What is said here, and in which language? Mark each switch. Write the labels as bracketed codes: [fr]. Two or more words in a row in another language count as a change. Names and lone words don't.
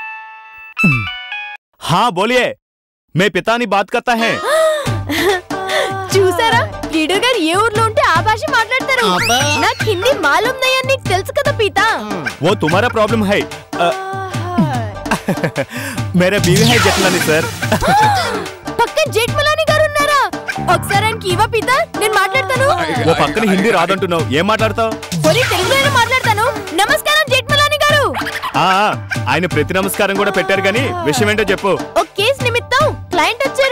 [hi] हाँ बोलिए, मैं पितानी बात करता है. [te] చూసారా, లీడర్ గారు ఏ ఊర్లో ఉంటే ఆ భాష మాట్లాడతారు. నాకు హిందీ [hi] मालूम नय्या, [te] నీకు తెలుసు కదా పీతా. [hi] वो तुम्हारा प्रॉब्लम है. मेरा बीवी है जेठमलानी सर. [te] పక్క జెట్మలానీ గారు ఉన్నారా? ఒకసారి ఆయనకి ఇవ్వ పీతా, నేను మాట్లాడతాను. ఓ పక్కన హిందీ రాదంటున్నావు, ఏం మాట్లాడతావు? పోనీ తెలుగులోనే మాట్లాడతాను. నమస్కారం జెట్మలానీ గారు. ఆయన ప్రతి నమస్కారం కూడా పెట్టారు గానీ విషయం ఏంటో చెప్పు. ఒక కేసు నిమిత్తం క్లయింట్ వచ్చారు.